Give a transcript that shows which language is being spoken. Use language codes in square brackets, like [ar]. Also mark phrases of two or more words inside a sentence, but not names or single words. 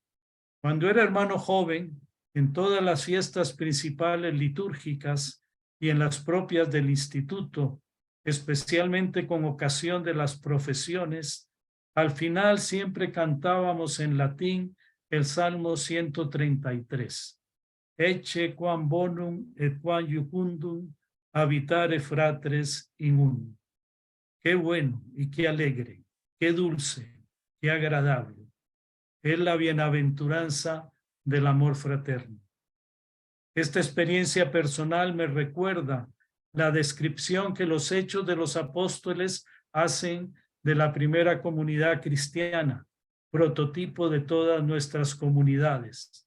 [es] Cuando era hermano joven, en todas las fiestas principales litúrgicas y en las propias del instituto, especialmente con ocasión de las profesiones, al final siempre cantábamos en latín el Salmo 133. [la] Ecce quam bonum et quam iucundum habitare fratres in unum. [es] Qué bueno y qué alegre, qué dulce, qué agradable. Es la bienaventuranza del amor fraterno. Esta experiencia personal me recuerda la descripción que los Hechos de los Apóstoles hacen de la primera comunidad cristiana, prototipo de todas nuestras comunidades.